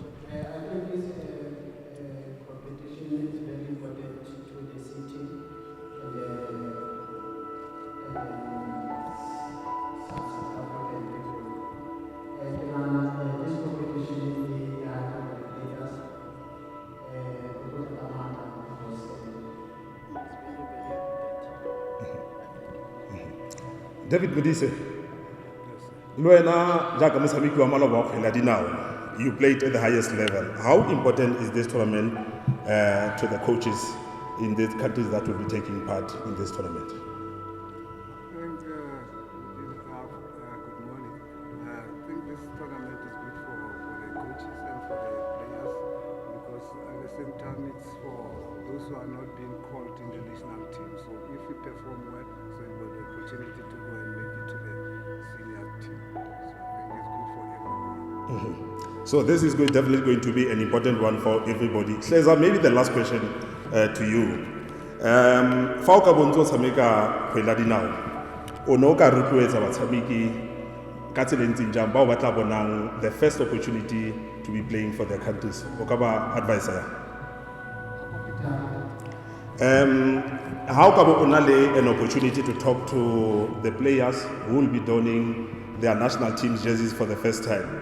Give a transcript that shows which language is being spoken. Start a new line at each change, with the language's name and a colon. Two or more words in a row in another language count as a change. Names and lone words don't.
English: I think this competition is very important to the city and South African people. This competition is the heart of the players.
Tswana: David Modise, Luena Jack Mosamiki wa maloba wa kgwele ya dinao.
English: You played at the highest level. How important is this tournament to the coaches in the countries that will be taking part in this tournament? Good morning. I think this tournament is good for the coaches and for the players because at the same time it's for those who are not being called in the national team. So if we perform well, so we have the opportunity to go and make it to the senior team. So I think it's good for everyone. So this is definitely going to be an important one for everybody. Cesar, maybe the last question to you.
Tswana: Fa o ka bontse o tshameka kgwele ya dinao, o ne o ka rotloetsa batshameki ka tsela e ntseng jang bao ba tla bonang
English: the first opportunity to be playing for their countries?
Tswana: O ka ba advisor?
English: How come on an opportunity to talk to the players who will be donning their national team jerseys for the first time?